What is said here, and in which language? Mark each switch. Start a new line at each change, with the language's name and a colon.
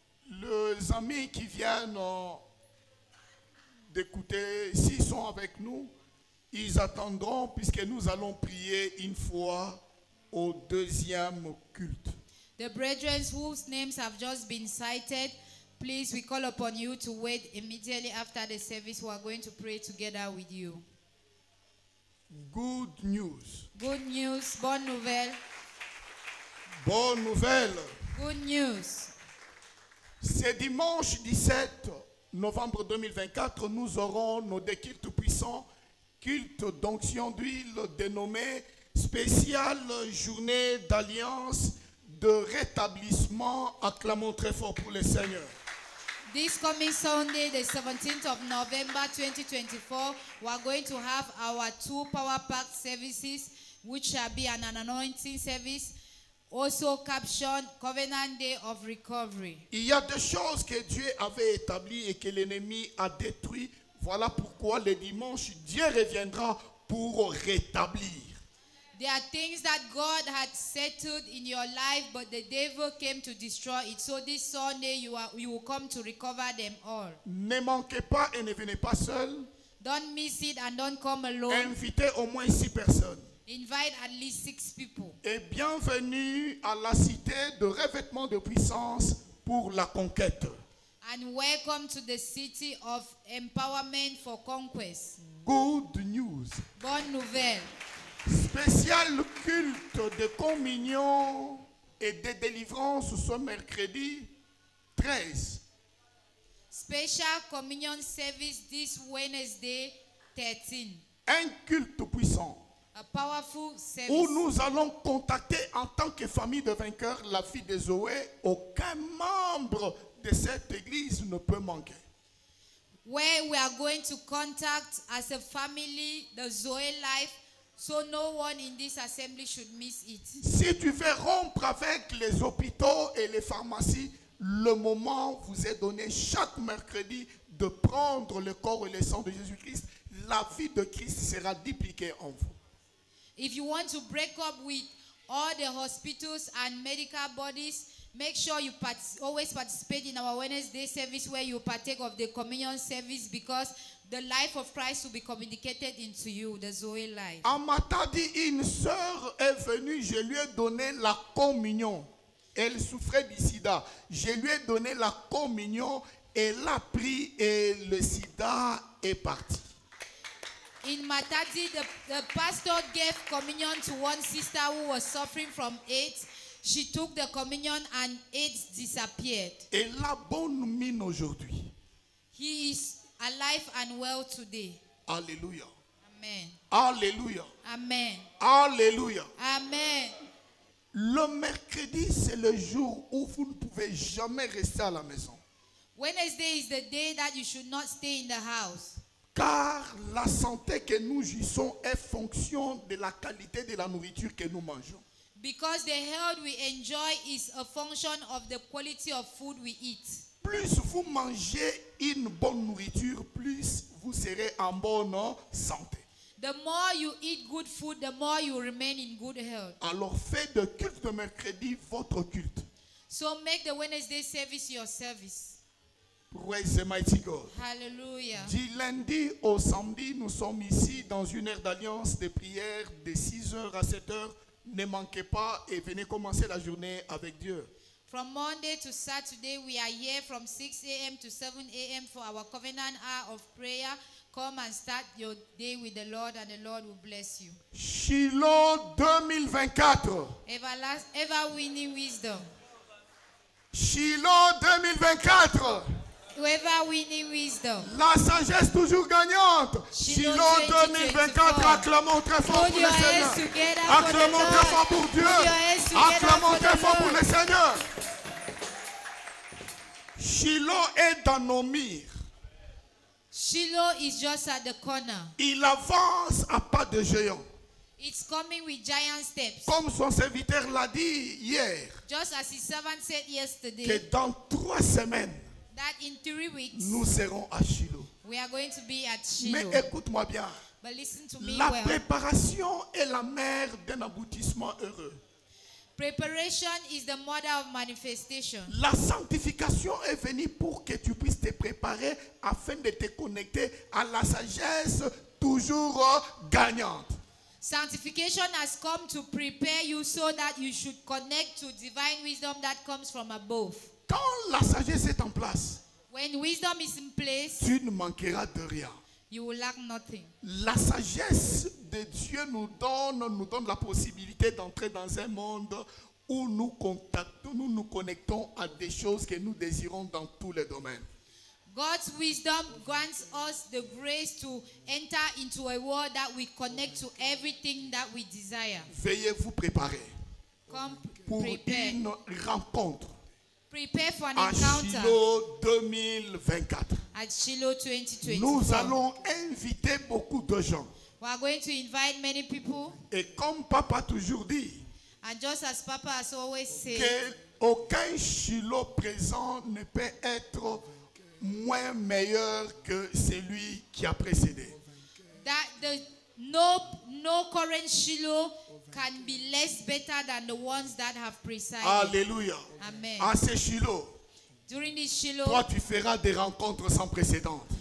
French: Les amis qui viennent d'écouter, s'ils sont avec nous, ils attendront puisque nous allons prier une fois au deuxième culte.
English: The brethren whose names have just been cited, please, we call upon you to wait immediately after the service. We are going to pray together with you. Good news. Good news,
French: bonne nouvelle. Bonne nouvelle.
English: Good news.
French: C'est dimanche 17 novembre 2024, nous aurons nos deux cultes puissants, culte d'onction d'huile dénommé spéciale journée d'alliance de rétablissement. Acclamons très fort pour le Seigneur.
English: This coming Sunday, the 17th of November 2024, we are going to have our 2 power-packed services, which shall be an anointing service, also captioned Covenant Day of Recovery.
French: Il y a des choses que Dieu avait établies et que l'ennemi a détruites. Voilà pourquoi le dimanche, Dieu reviendra pour rétablir.
English: There are things that God had settled in your life, but the devil came to destroy it. So this Sunday, you will come to recover them all.
French: Ne manquez pas et ne venez pas seul.
English: Don't miss it and don't come alone.
French: Invitez au moins 6 personnes.
English: Invite at least 6 people.
French: Et bienvenue à la cité de revêtement de puissance pour la conquête.
English: And welcome to the city of empowerment for conquest. Good news.
French: Bonne nouvelle. Spécial culte de communion et de délivrance ce mercredi 13.
English: Special communion service this Wednesday 13.
French: Un culte puissant.
English: A powerful service.
French: Où nous allons contacter en tant que famille de vainqueurs la vie de Zoé. Aucun membre de cette église ne peut manquer.
English: Where we are going to contact as a family the Zoe life, so no one in this assembly should miss it.
French: Si tu veux rompre avec les hôpitaux et les pharmacies, le moment vous est donné chaque mercredi de prendre le corps et le sang de Jésus-Christ. La vie de Christ sera dupliquée en vous.
English: If you want to break up with all the hospitals and medical bodies, make sure you always participate in our Wednesday service where you partake of the communion service, because the life of Christ will be communicated into you, the Zoe life.
French: À Matadi, une sœur est venue, je lui ai donné la communion. Elle souffrait du sida. Je lui ai donné la communion, elle a pris et le sida est parti.
English: In Matadi, the pastor gave communion to one sister who was suffering from AIDS. She took the communion and AIDS disappeared.
French: Elle a bonne mine aujourd'hui.
English: He is alive and well today.
French: Alléluia. Amen. Alléluia. Amen. Alléluia. Amen. Le mercredi, c'est le jour où vous ne pouvez jamais rester à la maison.
English: Wednesday is the day that you should not stay in the house.
French: Car la santé que nous jouissons est fonction de la qualité de la nourriture que nous mangeons.
English: Because the health we enjoy is a function of the quality of food we eat.
French: Plus vous mangez une bonne nourriture, plus vous serez en bonne santé.
English: The more you eat good food, the more you remain in good health.
French: Alors faites de culte de mercredi votre culte.
English: So make the Wednesday service your service. Praise the mighty God. Hallelujah.
French: Du lundi au samedi, nous sommes ici dans une heure d'alliance de prière de 6h à 7h. Ne manquez pas et venez commencer la journée avec Dieu.
English: From Monday to Saturday, we are here from 6 a.m. to 7 a.m. for our covenant hour of prayer. Come and start your day with the Lord, and the Lord will bless you. Shiloh 2024. Ever winning wisdom. Shiloh 2024. Ever winning wisdom.
French: La sagesse toujours gagnante. Shiloh 2024. Acclamons très fort pour le Seigneur. Acclamons très fort pour Dieu. Acclamons très fort pour le Seigneur. Shiloh est dans nos murs.
English: Shiloh is just at the corner.
French: Il avance à pas de géant.
English: It's coming with giant steps.
French: Comme son serviteur l'a dit hier.
English: Just as his servant said yesterday.
French: Que dans 3 semaines.
English: That in 3 weeks.
French: Nous serons à Shiloh.
English: We are going to be at Shiloh.
French: Mais écoute-moi bien.
English: But listen to me
French: la
English: well.
French: préparation est la mère d'un aboutissement heureux.
English: Preparation is the mother of manifestation.
French: La sanctification est venue pour que tu puisses te préparer afin de te connecter à la sagesse toujours gagnante.
English: Sanctification has come to prepare you so that you should connect to divine wisdom that comes from above.
French: Quand la sagesse est en place,
English: when wisdom is in place,
French: tu ne manqueras de rien.
English: You will lack nothing.
French: La sagesse de Dieu nous donne la possibilité d'entrer dans un monde où nous nous connectons à des choses que nous désirons dans tous les domaines.
English: God's wisdom grants us the grace to enter into a world that we connect to everything that we desire.
French: Veuillez vous préparer pour
English: prepare.
French: une rencontre.
English: Prepare for an
French: à
English: encounter. Shiloh 2024. At Shiloh 2024.
French: Nous allons inviter beaucoup de gens.
English: We are going to invite many people.
French: Et comme Papa toujours dit,
English: and just as Papa has always said,
French: qu'aucun Shiloh présent ne peut être moins meilleur que celui qui a précédé.
English: That the no current Shiloh can be less better than the ones that have presided.
French: Alléluia. Amen. À ces Shiloh,
English: During this Shiloh,
French: toi tu feras des rencontres sans précédent.